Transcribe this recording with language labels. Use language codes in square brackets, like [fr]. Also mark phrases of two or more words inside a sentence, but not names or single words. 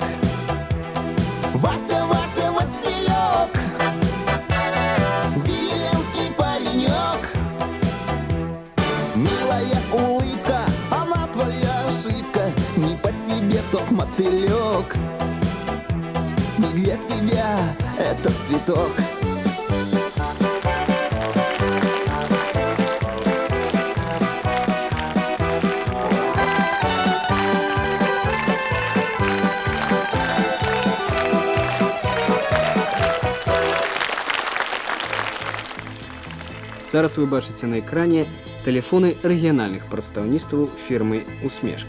[ru] Вася, Вася, Василек, деревенский паренек. Милая улыбка, она твоя ошибка, не по тебе тот мотылек. Не для тебя этот цветок. [be] Зараз вы бачыце на экране тэлефоны рэгіянальных прадстаўніцтваў фірмы «Усмешка».